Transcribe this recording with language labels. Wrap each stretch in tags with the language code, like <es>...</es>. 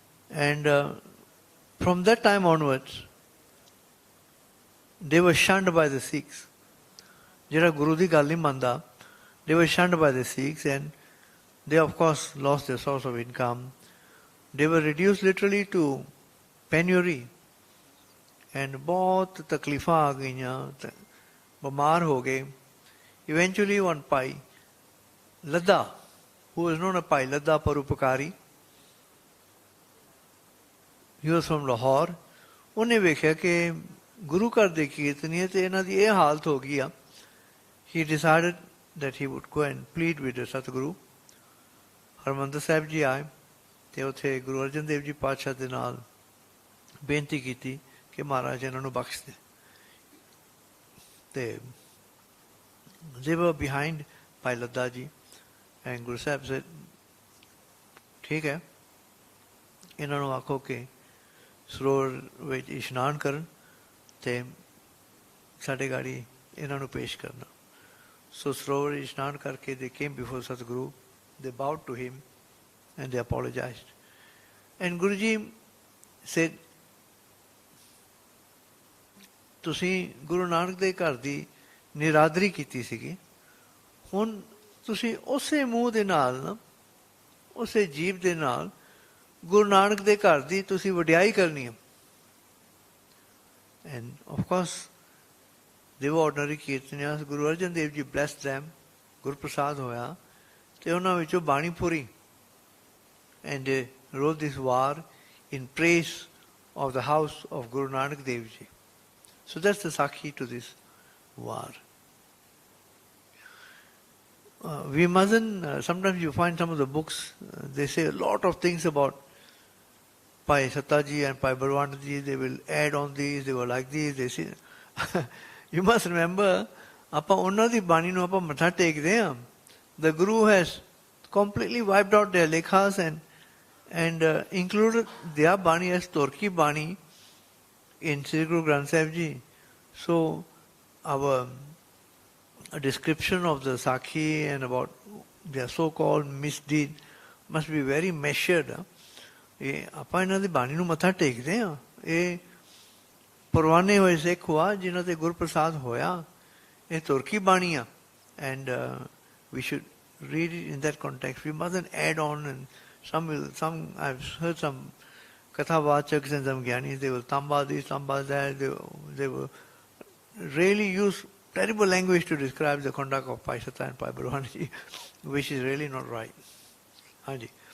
<en>And from that time onwards, they were shunned by the Sikhs.</en> <pa>Jera Guru di gal nahi manda,</pa> <en>they were shunned by the Sikhs, and they of course lost their source of income. They were reduced literally to penury.</en> <pa>And बहुत तकलीफां आ गईयां, बीमार हो गए.</pa> <en>Eventually one Bhai Ladda, who was known as Bhai Ladda Parupakari, he was from Lahore.</en> <pa>ਉਹਨੇ ਵੇਖਿਆ ਕਿ ਗੁਰੂ ਘਰ ਦੇ ਕੀਰਤਨੀਏ ਤੇ ਇਹਨਾਂ ਦੀ ਇਹ ਹਾਲਤ ਹੋ ਗਈ ਆ.</pa> <en>He decided that he would go and plead with the Satguru.</en> <pa>Harmandir Sahib ji ਆਏ ਤੇ ਉੱਥੇ ਗੁਰੂ ਅਰਜਨ ਦੇਵ ਜੀ ਪਾਤਸ਼ਾਹ ਦੇ ਨਾਲ ਬੇਨਤੀ ਕੀਤੀ ਕਿ ਮਹਾਰਾਜ ਇਹਨਾਂ ਨੂੰ ਬਖਸ਼ ਦੇ. ਤੇ</pa> <en>they were behind Bhai Ladda ji, and Guru Sahib said,</en> <pa>ਠੀਕ ਹੈ, ਇਹਨਾਂ ਨੂੰ ਆਖੋ ਕਿ ਸਰੋਵਰ ਵਿੱਚ ਇਸ਼ਨਾਨ ਕਰਨ ਤੇ ਸਾਡੇ ਗਾੜੀ ਇਹਨਾਂ ਨੂੰ ਪੇਸ਼ ਕਰਨਾ.</pa> <en>So</en> <pa>ਸਰੋਵਰ ਇਸ਼ਨਾਨ ਕਰਕੇ</pa> <en>they came before Satguru, they bowed to him and they apologized. And Guruji said,</en> <pa>ਤੁਸੀਂ ਗੁਰੂ ਨਾਨਕ ਦੇ ਘਰ ਦੀ ਨਿਰਾਦਰੀ ਕੀਤੀ ਸੀਗੀ, ਹੁਣ ਤੁਸੀਂ ਉਸੇ ਮੂੰਹ ਦੇ ਨਾਲ ਨਾ, ਉਸੇ ਜੀਭ ਦੇ ਨਾਲ ਗੁਰੂ ਨਾਨਕ ਦੇ ਘਰ ਦੀ ਤੁਸੀਂ ਵਡਿਆਈ ਕਰਨੀ ਹੈ.</pa> <en>And of course they were ordinary ਕੀਰਤਨੀਆਸ.</en> <pa>Guru Arjan Dev ji</pa> <en>blessed them,</en> <pa>Gurprasad ਹੋਇਆ ਤੇ ਉਹਨਾਂ ਵਿੱਚੋਂ ਬਾਣੀ ਪੂਰੀ.</pa> <en>And they wrote this war in praise of the house of Guru Nanak Dev Ji. So that's the Sakhi to this war. We mustn't, sometimes you find some of the books, they say a lot of things about Bhai Sattaji and Bhai Balwandaji, they will add on these, they were like these, they say. You must remember,</en> <pa>ਆਪਾਂ ਉਹਨਾਂ ਦੀ ਬਾਣੀ ਨੂੰ ਆਪਾਂ ਮੱਥਾ ਟੇਕਦੇ ਹਾਂ.</pa> <en>The Guru has completely wiped out their lekhas and included their bani as Torki bani in Sri Guru Granth Sahib Ji. So our description of the Sakhi and about their so-called misdeed must be very measured.</en> <pa>ਆਪਾਂ ਇਹਨਾਂ ਦੀ ਬਾਣੀ ਨੂੰ ਮੱਥਾ ਟੇਕਦੇ ਹਾਂ. ਇਹ ਪਰਵਾਨੇ ਹੋਏ ਸਿੱਖ ਹੋਆ ਜਿਨ੍ਹਾਂ ਤੇ ਗੁਰਪ੍ਰਸਾਦ ਹੋਇਆ. ਇਹ ਤੁਰਕੀ ਬਾਣੀ ਆ.</pa> <en>And we should read it in that context. We mustn't add on, and some I've heard some kathavachaks and some gyanis, they will tamba this, tamba that, they will really use terrible language to describe the conduct of Bhai Satta and Bhai Balwanji, which is really not right. Hanji.</en>